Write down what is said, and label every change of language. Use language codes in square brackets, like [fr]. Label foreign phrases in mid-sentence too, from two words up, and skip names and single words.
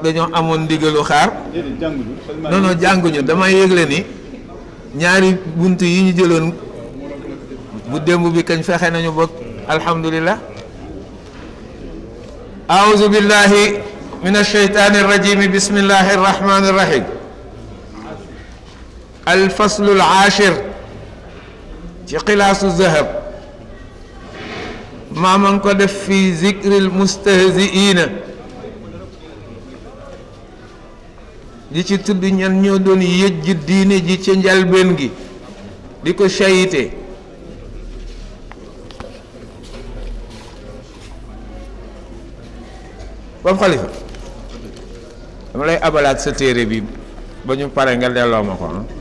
[wo] dañoo amoon ndigalu xaar non non jànguñu dama yëgle ni ñaari bunt yi ñu jëloon bu démb bi kañ fexe nañu bokk alhamdulillah [ar] أعوذ بالله من الشيطان الرجيم بسم الله الرحمن الرحيم الفصل العاشر في قلاص الذهب ما من قد في ذكر المستهزئين [wo] di ci tudd ñan ñoo doon yëjj diine ji ci njalbeen gi di ko sayite Pape Khalifa dama lay abalaat sa téere bi ba ñu pare nga delloo ma ko